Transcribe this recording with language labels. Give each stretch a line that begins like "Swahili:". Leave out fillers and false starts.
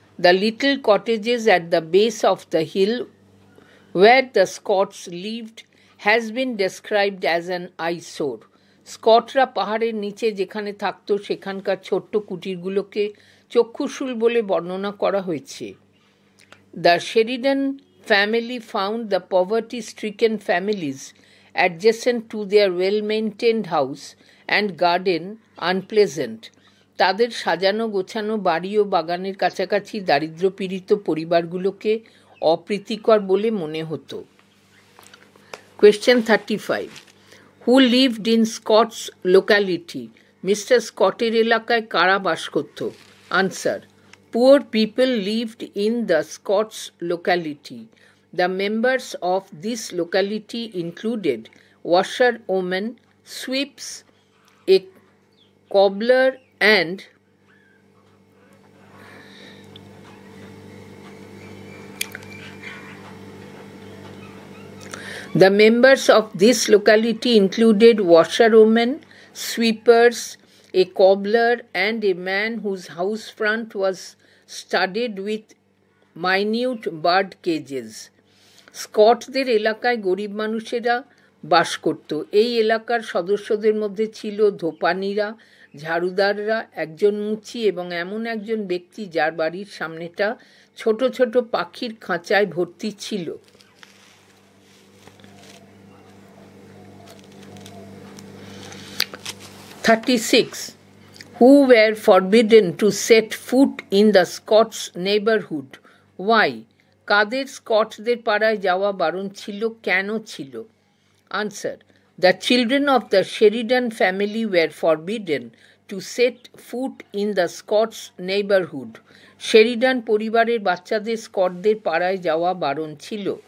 English: The little cottages at the base of the hill where the Scots lived has been described as an eyesore.
Bangla: স্কটরা পাহাড়ের নিচে যেখানে থাকত সেখানকার ছোট্ট কুটিরগুলোকে চক্ষুশূল বলে বর্ণনা করা হয়েছে।
English: The Sheridan family found the poverty-stricken families adjacent to their well-maintained house and garden unpleasant.
Bangla: তাদের সাজানো গোছানো বাড়ি ও বাগানের কাছাকাছি দারিদ্র্যপীড়িত পরিবারগুলোকে অপ্রীতিকর বলে মনে হতো।
English: Question 35. Who lived in Scott's locality? Mr.
Bangla: Scotটের এলাকায় কারা বাস করত?
English: Answer. Poor people lived in the Scots locality. The members of this locality included washerwomen, sweeps, a cobbler, and the members of this locality included washerwomen, sweepers, a cobbler, and a man whose house front was studded with minute bird cages.
Bangla: স্কটদের এলাকায় গরিব মানুষেরা বাস করত। এই এলাকার সদস্যদের মধ্যে ছিল ধোপানিরা, ঝাড়ুদাররা, একজন মুচি এবং এমন একজন ব্যক্তি যার বাড়ির সামনেটা ছোট ছোট পাখির খাঁচায় ভর্তি ছিল।
English: 36. Who were forbidden to set foot in the Scots neighborhood? Why?
Bangla: কাদের স্কটদের পাড়ায় যাওয়া বারণ ছিল, কেন ছিল?
English: Answer. The children of the Sheridan family were forbidden to set foot in the Scots neighborhood.
Bangla: Sheridan পরিবারের বাচ্চাদের স্কটদের পাড়ায় যাওয়া বারণ ছিল।